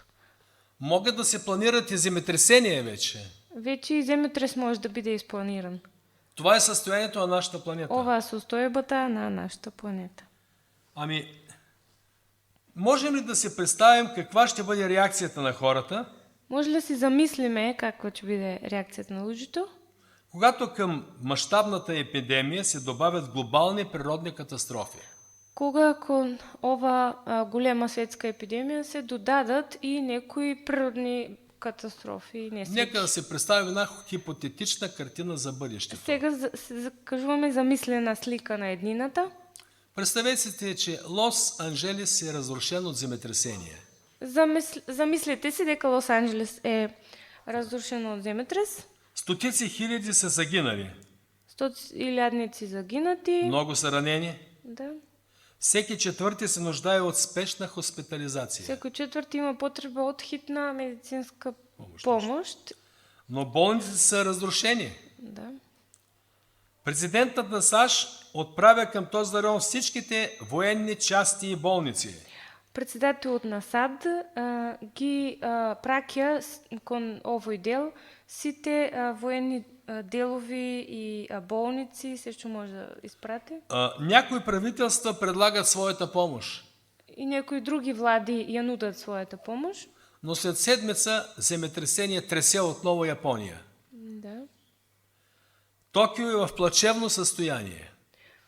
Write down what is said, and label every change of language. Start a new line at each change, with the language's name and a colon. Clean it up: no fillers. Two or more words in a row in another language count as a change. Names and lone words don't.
Bulgarian: Могат да се планират и земетресения вече.
Macedonian: Вече и земјотрес може да биде испланиран.
Bulgarian: Това е състоянието на нашата планета.
Macedonian: Ова е состојбата на нашата планета.
Bulgarian: Ами, можем ли да се представим каква ще бъде реакцията на хората,
Macedonian: Може ли да си замислиме каква ќе биде реакцијата на луѓето,
Bulgarian: когато към мащабната епидемия се добавят глобални природни катастрофи?
Macedonian: кога кон ова голема светска епидемија се додадат и некои природни катастрофи и несреќи.
Bulgarian: Нека да се представим една хипотетична картина за бъдещето.
Macedonian: Сега кажуваме замислена слика на еднината.
Bulgarian: Представете си, че Лос Анджелес е разрушен от земетресение.
Macedonian: Замислете си дека Лос Анджелес е разрушено од земетрес.
Bulgarian: Стотици хиляди са загинали.
Macedonian: 100,000 загинати.
Bulgarian: Много са ранени. Да. Всеки четвърти се нуждае от спешна хоспитализация.
Macedonian: Секој четврти има потреба од хитна медицинска помощ.
Bulgarian: Но болниците са разрушени. Да. Президентът на САЩ отправя към този район всичките военни части и болници.
Macedonian: Председателот на САД ги праќа кон овој дел сите военни делови и болници, се што може да изпрати.
Bulgarian: Някои правителства предлагат своята помощ.
Macedonian: И некои други влади ја нудат својата помощ.
Bulgarian: Но след седмица земетресение тресе отново Япония. Да. Токио е в плачевно състояние.